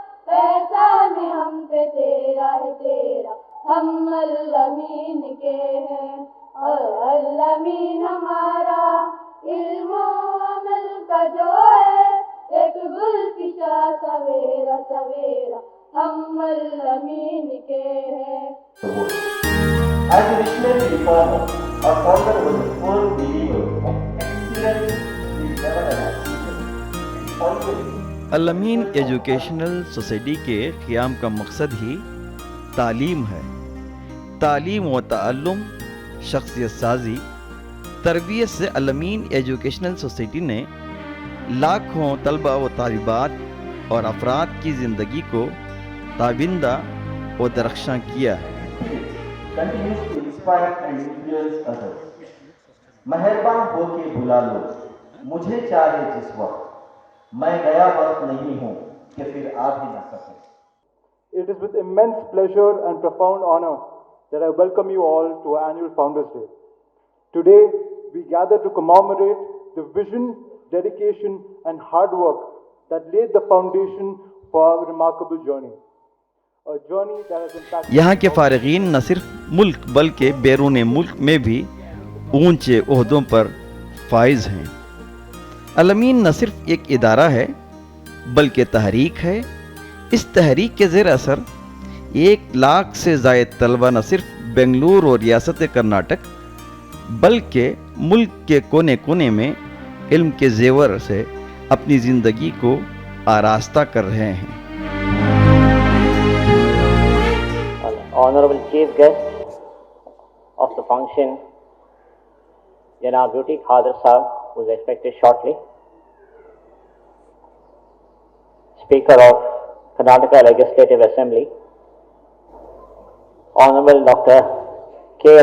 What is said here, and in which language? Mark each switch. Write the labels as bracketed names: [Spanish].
[Urdu] احسان ہم پہ تیرا ہے تیرا ہم علمین کے ہیں، اور علمین ہمارا علم و عمل کا جو ہے، ایک گل پچا سویرا سویرا ہم علمین کے ہیں۔ [English] As a missionary reformer, our founder was a firm believer of excellence is never an accident. Always [Urdu] علمین educational society کے قیام کا مقصد ہی تعلیم ہے۔ تعلیم و تعلم، شخصیت سازی، تربیت سے علمین ایجوکیشنل سوسائٹی نے لاکھوں طلبہ و طالبات اور افراد کی زندگی کو تابندہ و درخشاں کیا ہے۔ [English] continues to inspire and influence others. [Urdu] مہربان ہو کے بلا لو مجھے چاہے جس وقت، میں گیا وقت نہیں ہوں کہ پھر آ بھی نہ سکے۔ [English] It is with immense pleasure and profound honor that I welcome you all to our annual Founders Day. Today, we gather to commemorate the vision, dedication, and hard work that laid the foundation for our remarkable journey. A journey that has impacted [Urdu] یہاں کے فارغین نہ صرف ملک بلکہ بیرون ملک میں بھی اونچے عہدوں پر فائز ہیں۔ علمین نہ صرف ایک ادارہ ہے بلکہ تحریک ہے۔ اس تحریک کے زیر اثر 1,00,000 سے زائد طلبہ نہ صرف بنگلور اور ریاست کرناٹک بلکہ ملک کے کونے کونے میں علم کے زیور سے اپنی زندگی کو آراستہ کر رہے ہیں۔ [English] Honorable Chief Guest of the function, Janab Beauty Khader Sahab, who is expected shortly. Speaker of Karnataka Legislative Assembly, Honorable Dr. K.